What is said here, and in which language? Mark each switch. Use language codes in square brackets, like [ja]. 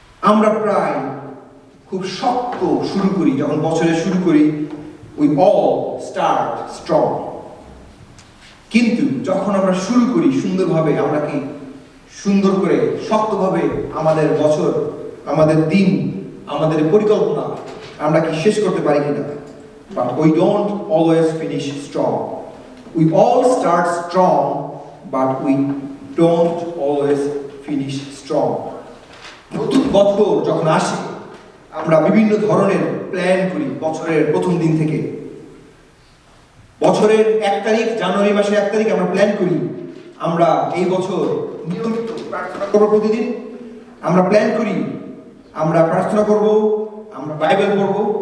[bn] আমরা প্রায় খুব শক্ত শুরু করি, যখন বছরে শুরু করি [en] We all start strong. [bn] কিন্তু যখন আমরা শুরু করি সুন্দরভাবে, আমরা কি সুন্দর করে শক্তভাবে আমাদের বছর, আমাদের দিন, আমাদের পরিকল্পনা আমরা কি শেষ করতে পারি কিনা? [en] But we don't always finish strong. We all start strong, but we don't always finish strong. [bn] নতুন বছর যখন আসে আমরা বিভিন্ন ধরনের প্ল্যান করি বছরের প্রথম দিন থেকে। বছরের 1 তারিখ, জানুয়ারি মাসের 1 তারিখ আমরা প্ল্যান করি আমরা এই বছর নিয়মিত প্রার্থনা করব। প্রতিদিন আমরা প্ল্যান করি আমরা প্রার্থনা করব, আমরা বাইবেল পড়ব।